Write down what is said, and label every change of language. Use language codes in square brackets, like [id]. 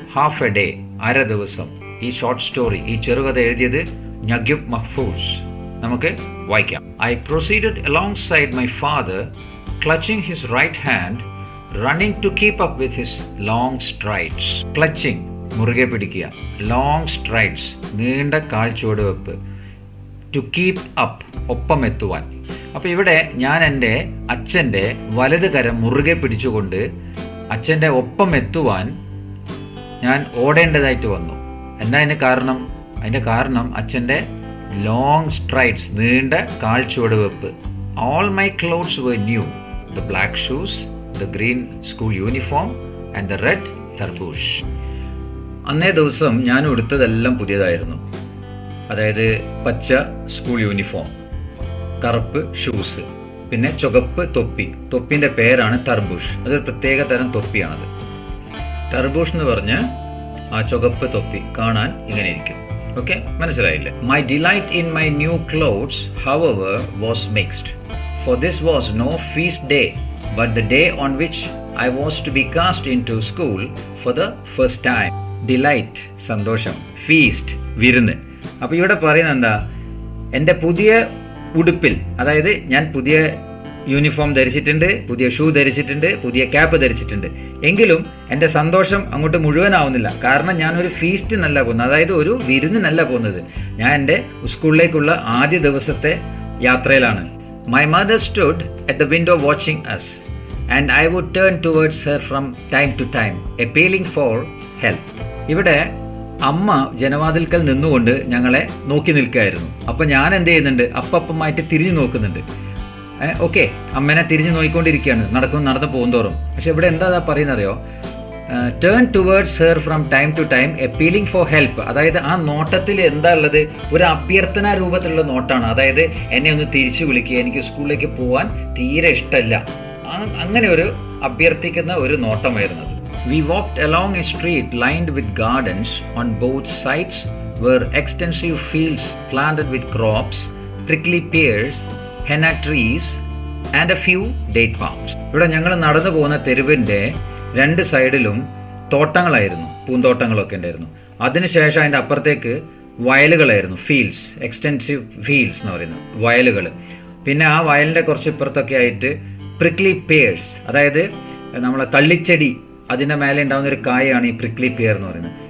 [ml] Half A day, അര ദിവസം. ഈ ഷോർട്ട് സ്റ്റോറി, ഈ ചെറുകഥ എഴുതിയത് നഗ്യുബ് മഹ്ഫൂസ്. നമുക്ക് വായിക്കാം. [en] I proceeded alongside my father, clutching his right hand, running to keep up with his long strides. [ml] Clutching, മുറുകെ പിടിക്കുക. Long strides, നീണ്ട കാൽച്ചുവടുവെപ്പ്. [en] To keep up, [ml] ഒപ്പം എത്തുവാൻ. അപ്പോൾ ഇവിടെ ഞാൻ എൻ്റെ അച്ഛൻ്റെ വലത് കരം മുറുകെ പിടിച്ചുകൊണ്ട് അച്ഛൻ്റെ ഒപ്പം എത്തുവാൻ ഞാൻ ഓടേണ്ടതായിട്ട് വന്നു. എന്താ അതിന് കാരണം? അതിൻ്റെ കാരണം അച്ഛൻ്റെ ലോങ് സ്ട്രൈഡ്സ്, നീണ്ട കാൽച്ചുവടുവെപ്പ്. [en] All my clothes were new. The black shoes, the green school uniform and the red tarbush. [ml] അന്നേ ദിവസം ഞാൻ ഉടുത്തതെല്ലാം പുതിയതായിരുന്നു. അതായത് പച്ച സ്കൂൾ യൂണിഫോം, കറുപ്പ് ഷൂസ്, പിന്നെ ചുവപ്പ് തൊപ്പി. തൊപ്പിന്റെ പേരാണ് തർബൂഷ്. അതൊരു പ്രത്യേക തരം തൊപ്പിയാണത്. തർബൂഷ് എന്ന് പറഞ്ഞ് ആ ചുവപ്പ് തൊപ്പി കാണാൻ ഇങ്ങനെ ഇരിക്കും. ഓക്കെ, മനസ്സിലായില്ലേ? [en] My delight in my new clothes however was mixed, for this was no feast day but the day on which I was to be cast into school for the first time. [ml] Delight, സന്തോഷം. Feast, വിരുന്ന്. അപ്പോൾ ഇവിടെ പറയുന്നത് എന്താ? എൻ്റെ പുതിയ ഉടുപ്പിൽ, അതായത് ഞാൻ പുതിയ യൂണിഫോം ധരിച്ചിട്ടുണ്ട്, പുതിയ ഷൂ ധരിച്ചിട്ടുണ്ട്, പുതിയ ക്യാപ്പ് ധരിച്ചിട്ടുണ്ട്. എങ്കിലും എൻ്റെ സന്തോഷം അങ്ങോട്ട് മുഴുവനാവുന്നില്ല. കാരണം ഞാനൊരു ഫീസ്റ്റിനല്ല പോകുന്നത്, അതായത് ഒരു വിരുന്നിനല്ല പോകുന്നത്. ഞാൻ എൻ്റെ സ്കൂളിലേക്കുള്ള ആദ്യ ദിവസത്തെ യാത്രയിലാണ്. [en] My mother stood at the window watching us, and I would turn towards her from time to time, appealing for help. [ml] ഇവിടെ അമ്മ ജനവാതിൽക്കൽ നിന്നുകൊണ്ട് ഞങ്ങളെ നോക്കി നിൽക്കുകയായിരുന്നു. അപ്പം ഞാൻ എന്ത് ചെയ്യുന്നുണ്ട്? അപ്പമായിട്ട് തിരിഞ്ഞു നോക്കുന്നുണ്ട്. ഓക്കെ, അമ്മേനെ തിരിഞ്ഞു നോക്കിക്കൊണ്ടിരിക്കുകയാണ് നടന്നു പോകുന്തോറും. പക്ഷെ ഇവിടെ എന്താ പറയുന്നറിയോ? [en] Turn towards her from time to time, appealing for help. [ml] അതായത് ആ നോട്ടത്തിൽ എന്താ ഉള്ളത്? ഒരു അഭ്യർത്ഥന രൂപത്തിലുള്ള നോട്ടാണ്. അതായത് എന്നെ ഒന്ന് തിരിച്ചു വിളിക്കുക, എനിക്ക് സ്കൂളിലേക്ക് പോകാൻ തീരെ ഇഷ്ടമല്ല. അങ്ങനെ ഒരു അഭ്യർത്ഥിക്കുന്ന ഒരു നോട്ടമായിരുന്നത്. [en] We walked along a street lined with gardens. On both sides were extensive fields planted with crops, prickly pears, henna trees and a few date palms. [ml] ഇവിടെ ഞങ്ങൾ നടന്നു പോകുന്ന തെരുവിൻ്റെ രണ്ട് സൈഡിലും തോട്ടങ്ങളായിരുന്നു, പൂന്തോട്ടങ്ങളൊക്കെ ഉണ്ടായിരുന്നു. അതിനുശേഷം അതിൻ്റെ അപ്പുറത്തേക്ക് വയലുകളായിരുന്നു, ഫീൽഡ്സ്, എക്സ്റ്റെൻസീവ് ഫീൽഡ്സ് എന്ന് പറയുന്നത്, വയലുകൾ. പിന്നെ ആ വയലിൻ്റെ കുറച്ച് ഇപ്പുറത്തൊക്കെ ആയിട്ട് പ്രിക്ലി പേഴ്സ്, അതായത് നമ്മളെ കള്ളിച്ചെടി, അതിൻ്റെ മേലെ ഉണ്ടാകുന്ന ഒരു കായാണ് ഈ പ്രിക്ലി പിയർ എന്ന് പറയുന്നത്.